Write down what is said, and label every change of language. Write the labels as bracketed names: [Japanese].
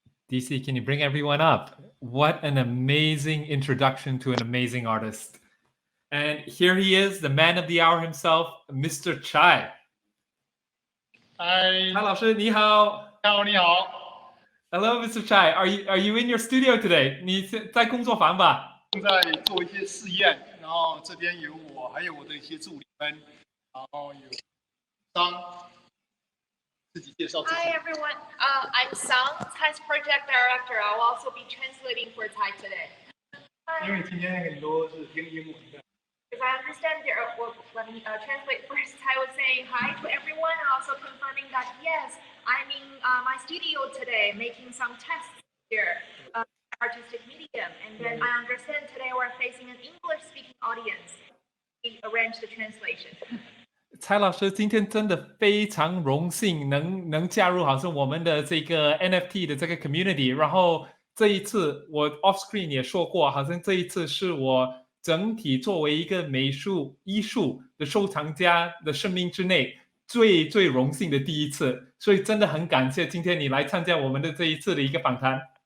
[English] DC, can you bring everyone up? What an amazing introduction to an amazing artist. And here he is, the man of the hour himself, Mr. Cai. [Chinese] 嗨，蔡老师，你好。你好。 [English] Hello, Mr. Cai. Are you in your studio today? [Chinese] 你在工作坊吧？正在做一些试验，然后这边有我，还有我的一些助理们，然后有张，自己介绍自己。 [English] Hi everyone, I'm Sang, Thai's project director. I'll also be translating for Thai today. [Chinese] 因为今天很多是听英文的。 [English] Because I understand there, well, let me translate first. I was saying hi to everyone, also confirming that yes, I'm in my studio today making some tests here, artistic medium. And then I understand today we're facing an English-speaking audience. We arranged the translation. [Chinese] 蔡老师今天真的非常荣幸能加入好像我们的这个 NFT 的这个 community， 然后这一次我 [English] off screen [Chinese] 也说过，好像这一次是我整体作为一个美术艺术的收藏家的生命之内最荣幸的第一次，所以真的很感谢今天你来参加我们的这一次的一个访谈。